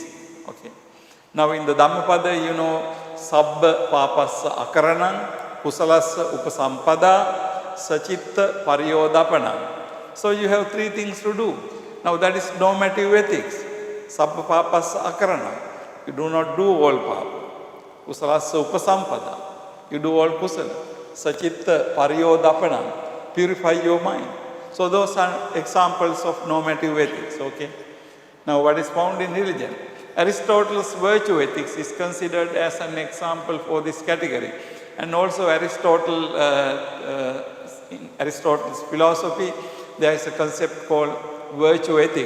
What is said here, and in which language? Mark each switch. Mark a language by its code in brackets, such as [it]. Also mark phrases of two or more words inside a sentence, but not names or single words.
[en] Okay. Now, in the Dhammapada, you know, [pi] Sabba Papassa Akaranam, Kusalassa Upasampada, Sachitta Pariyodapana. [en] So, you have 3 things to do. Now, that is normative ethics. [pi] Sabba Papassa Akaranam. [en] You do not do all papa. [pi] Kusalassa Upasampada. [en] You do all kusala. [pi] Sachitta Pariyodapana. [en] Purify your mind. So, those are examples of normative ethics. Okay. Now, what is found in religion? Aristotle's virtue ethics is considered as an example for this category. And also in Aristotle's philosophy, there is a concept called virtue ethics.